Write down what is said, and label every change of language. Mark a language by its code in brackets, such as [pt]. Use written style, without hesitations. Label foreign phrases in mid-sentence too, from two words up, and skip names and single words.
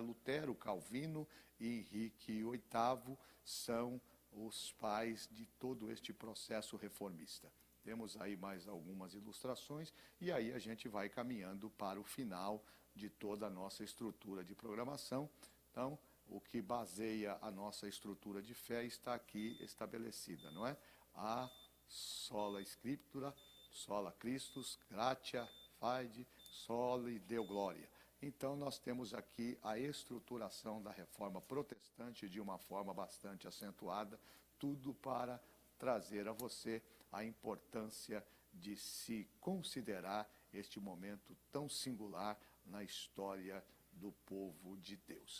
[pt] Lutero, Calvino e Henrique VIII são os pais de todo este processo reformista. Temos aí mais algumas ilustrações e aí a gente vai caminhando para o final de toda a nossa estrutura de programação. Então, o que baseia a nossa estrutura de fé está aqui estabelecida, não é? [la] A sola scriptura, sola Christus, gratia, fide, soli Deo gloria. [pt] Então, nós temos aqui a estruturação da reforma protestante de uma forma bastante acentuada, tudo para trazer a você a importância de se considerar este momento tão singular na história do povo de Deus.